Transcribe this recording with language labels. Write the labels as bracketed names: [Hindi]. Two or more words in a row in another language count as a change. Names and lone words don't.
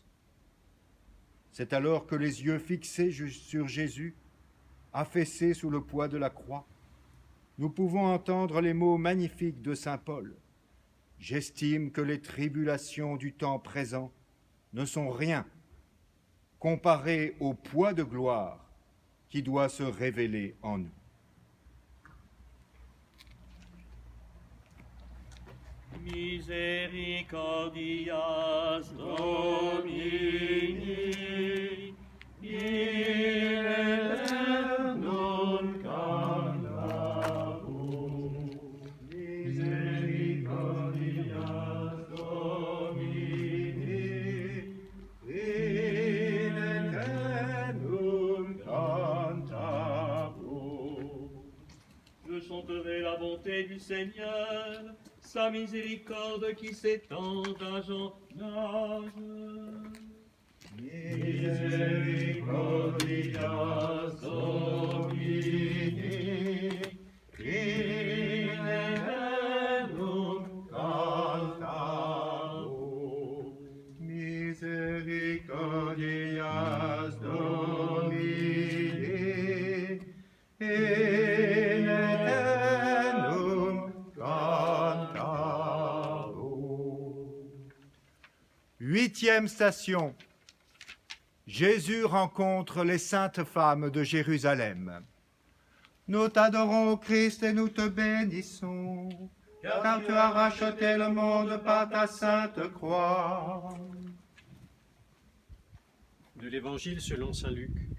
[French] C'est alors que les yeux fixés sur Jésus, affaissés sous le poids de la croix, nous pouvons entendre les mots magnifiques de saint Paul. « J'estime que les tribulations du temps présent ne sont rien comparées au poids de gloire qui doit se révéler en nous. » [Latin] Misericordias Domini, in aeternum cantamus. Misericordias Domini, in aeternum cantamus. [French] Je chanterai la bonté du Seigneur, sa miséricorde qui s'étend d'âge en âge. [Latin] Misericordias Domini, in aeternum cantamus. Misericordias Domini, in aeternum cantamus. [French] 8e station. Jésus rencontre les saintes femmes de Jérusalem. Nous t'adorons, Christ, et nous te bénissons, car tu as racheté le monde par ta sainte croix. De l'Évangile selon saint Luc.